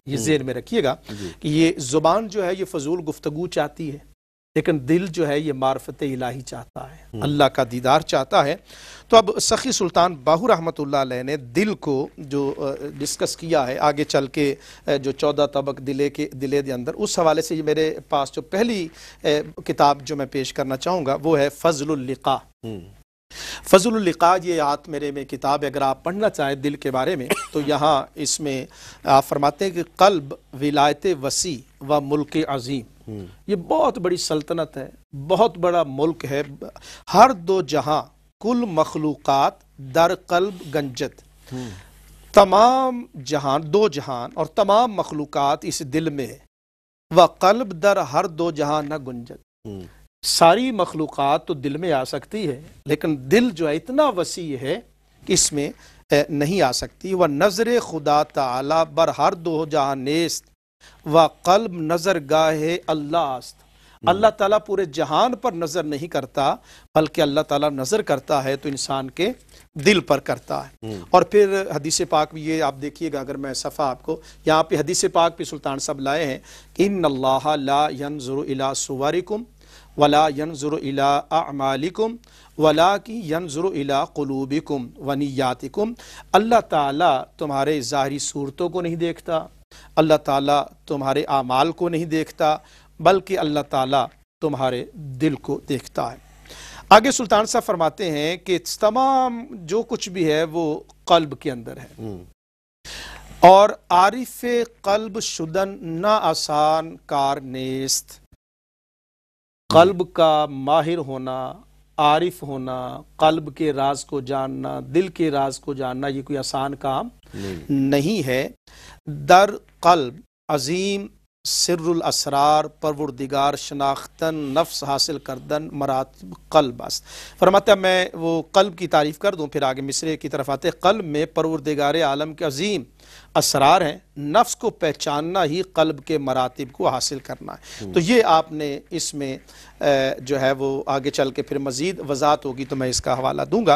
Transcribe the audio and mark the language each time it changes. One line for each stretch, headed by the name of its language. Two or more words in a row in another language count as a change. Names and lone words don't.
Urdu: یہ ذہن میں رکھیے گا کہ یہ زبان جو ہے یہ فضول گفتگو چاہتی ہے، لیکن دل جو ہے یہ معرفت الہی چاہتا ہے، اللہ کا دیدار چاہتا ہے. تو اب سخی سلطان باہو رحمۃ اللہ علیہ نے دل کو جو ڈسکس کیا ہے آگے چل کے جو 14 طبق دلے کے اندر، اس حوالے سے میرے پاس جو پہلی کتاب جو میں پیش کرنا چاہوں گا وہ ہے فضل اللقاء. فضل اللقاء یہ آت میرے میں کتاب ہے، اگر آپ پڑھنا چاہیں دل کے بارے میں تو یہاں اس میں آپ فرماتے ہیں کہ
Persian: قلب ولایت وسیع و ملک عظیم.
Urdu: یہ بہت بڑی سلطنت ہے، بہت بڑا ملک ہے.
Persian: ہر 2 جہاں کل مخلوقات در قلب گنجت.
Urdu: تمام جہان، 2 جہان اور تمام مخلوقات اس دل میں،
Persian: و قلب در ہر 2 جہاں نہ گنجت.
Urdu: ساری مخلوقات تو دل میں آ سکتی ہے لیکن دل جو ہے اتنا وسیع ہے کہ اس میں نہیں آ سکتی.
Persian: و نظر خدا تعالی بر ہر 2 جہاں نیست و قلب نظر گاہ اللہ است.
Urdu: اللہ تعالیٰ پورے جہان پر نظر نہیں کرتا بلکہ اللہ تعالیٰ نظر کرتا ہے تو انسان کے دل پر کرتا ہے. اور پھر حدیث پاک بھی یہ آپ دیکھیے گا، اگر میں صفحہ آپ کو یہاں پہ حدیث پاک پہ سلطان صاحب لائے ہیں کہ
Arabic: ان اللہ لا ينظر الى صورکم ولا ينظر الى اعمالکم ولکن ينظر الى قلوبکم ونیاتکم.
Urdu: اللہ تعالیٰ تمہارے ظاہری صورتوں کو نہیں دیکھتا، اللہ تعالیٰ تمہارے اعمال کو نہیں دیکھتا، بلکہ اللہ تعالیٰ تمہارے دل کو دیکھتا ہے. آگے سلطان صاحب فرماتے ہیں کہ تمام جو کچھ بھی ہے وہ قلب کے اندر ہے، اور
Persian: عارف قلب شدن نہ آسان کار نیست.
Urdu: قلب کا ماہر ہونا، عارف ہونا، قلب کے راز کو جاننا، دل کے راز کو جاننا یہ کوئی آسان کام نہیں ہے.
Persian: در قلب عظیم سر الاسرار پروردگار شناختن نفس حاصل کردن مراتب قلب است.
Urdu: فرماتا ہے میں وہ قلب کی تعریف کر دوں پھر آگے مصرے کی طرف آتے. قلب میں پروردگار عالم کے عظیم اسرار ہیں، نفس کو پہچاننا ہی قلب کے مراتب کو حاصل کرنا ہے. تو یہ آپ نے اس میں جو ہے وہ آگے چل کے پھر مزید وضاحت ہوگی تو میں اس کا حوالہ دوں گا.